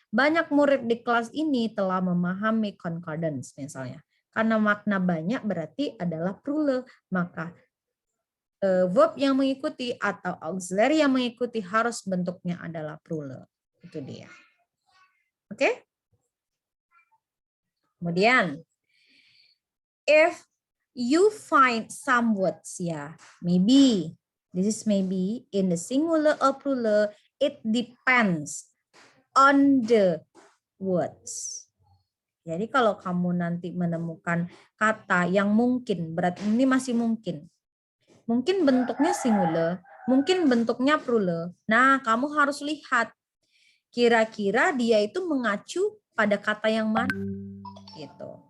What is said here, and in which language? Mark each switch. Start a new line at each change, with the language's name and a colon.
Indonesian: Banyak murid di kelas ini telah memahami concordance misalnya. Karena makna banyak berarti adalah plural, maka verb yang mengikuti atau auxiliary yang mengikuti harus bentuknya adalah plural. Itu dia. Oke?
English: Kemudian, if you find some words, ya, maybe. This is maybe in the singular or plural, it depends on the words.
Indonesian: Jadi kalau kamu nanti menemukan kata yang mungkin, berarti ini masih mungkin. Mungkin bentuknya singular, mungkin bentuknya plural. Nah, kamu harus lihat kira-kira dia itu mengacu pada kata yang mana gitu.